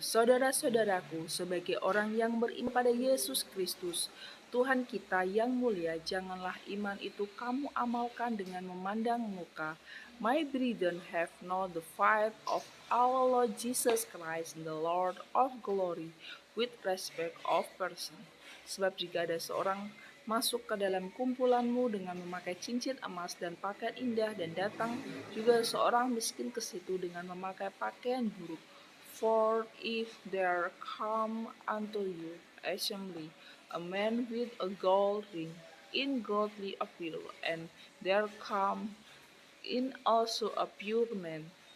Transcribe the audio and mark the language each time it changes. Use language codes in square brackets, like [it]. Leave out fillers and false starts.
[id] Saudara-saudaraku, sebagai orang yang beriman pada Yesus Kristus, Tuhan kita yang mulia, janganlah iman itu kamu amalkan dengan memandang muka. [en] My brethren, have not the faith of our Lord Jesus Christ, the Lord of glory, with respect of person. [id] Sebab jika ada seorang masuk ke dalam kumpulanmu dengan memakai cincin emas dan pakaian indah, dan datang juga seorang miskin ke situ dengan memakai pakaian buruk. [en] For if there come unto you assembly a man with a gold ring in godly appeal, and there come in also a pure man